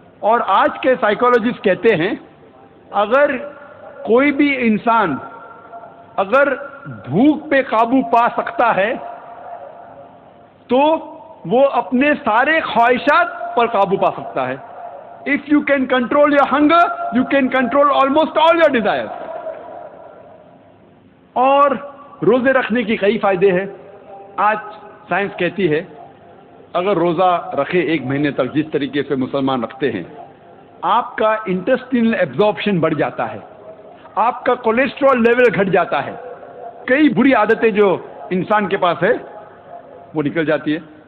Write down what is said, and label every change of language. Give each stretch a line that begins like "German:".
Urdu: اور آج کے سائیکالوجسٹ کہتے ہیں اگر کوئی بھی انسان اگر بھوک پہ قابو پا سکتا ہے تو وہ اپنے سارے خواہشات پر قابو پا سکتا ہے.
English: If you can control your hunger, you can control almost all your desires.
Urdu: اور روزے رکھنے کی کئی فائدے ہیں. آج سائنس کہتی ہے اگر روزہ رکھے 1 مہینے تک جس طریقے سے مسلمان رکھتے ہیں، آپ کا انٹسٹینل ایبزارپشن بڑھ جاتا ہے، آپ کا کولیسٹرول لیول گھٹ جاتا ہے، کئی بری عادتیں جو انسان کے پاس ہے وہ نکل جاتی ہے.